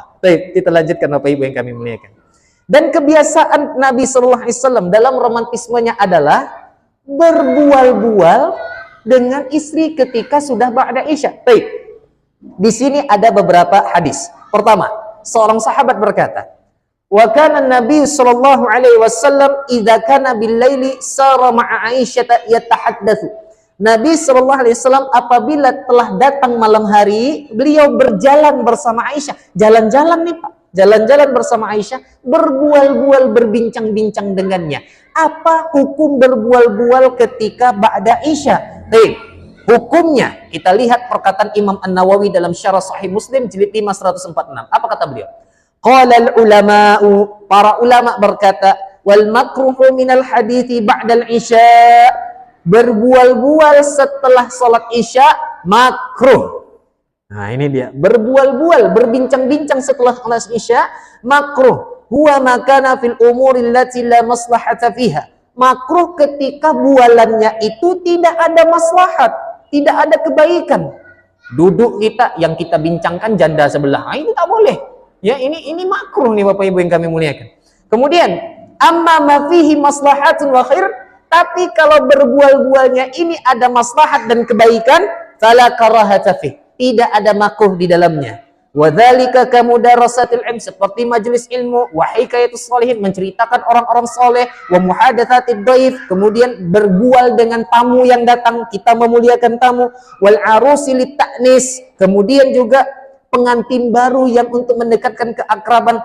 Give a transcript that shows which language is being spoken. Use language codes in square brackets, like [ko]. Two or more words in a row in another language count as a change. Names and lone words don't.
[id] Baik, kita lanjutkan Bapak Ibu yang kami muliakan. Dan kebiasaan Nabi [ar] صلى الله عليه وسلم [id] dalam romantismenya adalah berbual-bual dengan istri ketika sudah [ar] بعد العشاء. [id] Baik. Di sini ada beberapa hadis. Pertama, seorang sahabat berkata, [ar] "وكان النبي صلى الله عليه وسلم إذا كان بالليل سار مع عائشة يتحدث." [id] Nabi [ar] صلى الله عليه وسلم [id] apabila telah datang malam hari, beliau berjalan bersama Aisyah. Jalan-jalan nih, Pak. Jalan-jalan bersama Aisyah, berbual-bual, berbincang-bincang dengannya. Apa hukum berbual-bual ketika [ar] بعد العشاء? [id] Hukumnya, kita lihat perkataan Imam An-Nawawi dalam Syarah Sahih Muslim jilid 5 146. Apa kata beliau? [ar] قال العلماء, [id] para ulama berkata, [ar] والمكروه من الحديث بعد العشاء, [id] berbual-bual setelah salat Isya makruh. Nah, ini dia, berbual-bual, berbincang-bincang setelah salat Isya makruh. [ar] هو ما كان في الأمور التي لا مصلحة فيها. [id] Makruh ketika bualannya itu tidak ada maslahat, tidak ada kebaikan. Duduk kita yang kita bincangkan janda sebelah, ini tak boleh. Ya, ini makruh nih Bapak Ibu yang kami muliakan. Kemudian, [ar] أما ما فيه مصلحة وخير, [id] tapi kalau berbual-bualnya ini ada maslahat dan kebaikan, [ar] فلا كراهة فيه. [id] Tidak ada makruh di dalamnya. [ar] وذلك كمدارسة العلم, [id] seperti majelis ilmu, [ar] وحكاية الصالحين, [id] menceritakan orang-orang soleh, [ar] ومحادثة الضيف, [id] kemudian berbual dengan tamu yang datang, kita memuliakan tamu, [ar] والعروس للتأنيس, [id] kemudian juga pengantin baru yang untuk mendekatkan keakraban.